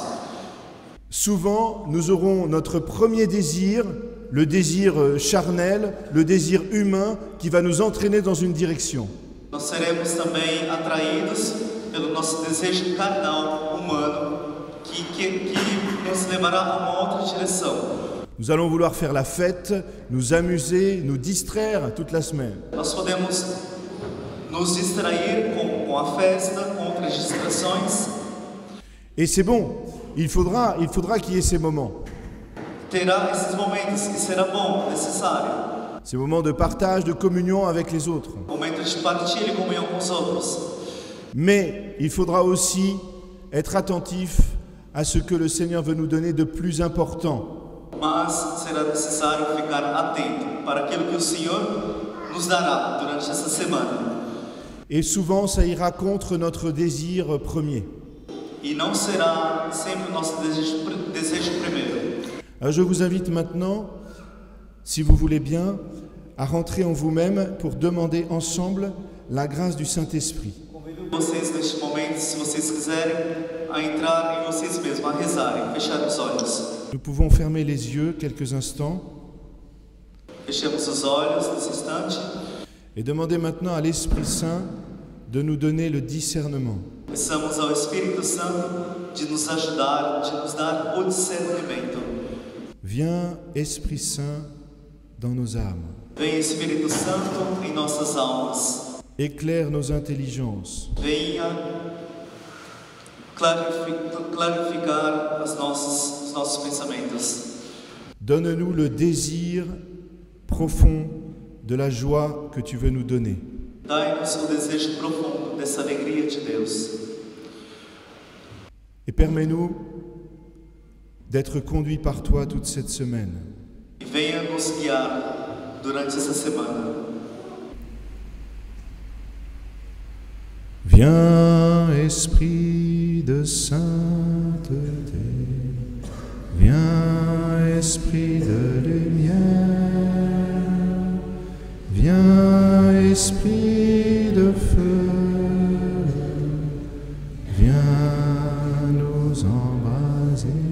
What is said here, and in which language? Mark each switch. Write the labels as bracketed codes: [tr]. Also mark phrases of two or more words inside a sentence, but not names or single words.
[fr] Souvent, nous aurons notre premier désir, le désir charnel, le désir humain, qui va nous entraîner dans une direction. [pt] Nós seremos também atraídos pelo nosso desejo carnal, humano, que nos levará a uma outra direção. [fr] Nous allons vouloir faire la fête, nous amuser, nous distraire toute la semaine. [pt] Nós podemos nos distrair com a festa, com outras distrações. [fr] Et c'est bon, il faudra qu'il y ait ces moments. [pt] Terá esses momentos e será bom, necessário. [fr] Ces moments de partage, de communion avec les autres. [pt] Momento de partilha e comunhão com os outros. [fr] Mais il faudra aussi être attentif à ce que le Seigneur veut nous donner de plus important. [pt] Mas será necessário ficar atento para aquilo que o Senhor nos dará durante essa semana. [fr] Et souvent, ça ira contre notre désir premier. [pt] E não será sempre o nosso desejo primeiro. [fr] Alors je vous invite maintenant, si vous voulez bien, à rentrer en vous-même pour demander ensemble la grâce du Saint-Esprit. [pt] Convido vocês neste momento, se vocês quiserem, a entrar em vocês mesmos, a rezarem, fechar os olhos. [fr] Nous pouvons fermer les yeux quelques instants [pt] Fechemos os olhos nesse instante. [fr] et demander maintenant à l'Esprit Saint de nous donner le discernement. [pt] Peçamos ao Espírito Santo de nos ajudar, de nos dar o discernimento. [fr] Viens, Esprit Saint, dans nos âmes. [pt] Venha Espírito Santo em nossas almas. [fr] Éclaire nos intelligences. [pt] Venha clarificar os nossos pensamentos. [fr] Donne-nous le désir profond de la joie que tu veux nous donner. [pt] Dai-nos o desejo profundo dessa alegria de Deus. [fr] Et permets-nous d'être conduits par toi toute cette semaine. [pt] E venha nos guiar durante essa semana. [fr] Viens, Esprit de sainteté, viens, Esprit de lumière, viens, Esprit de feu, viens nous embraser,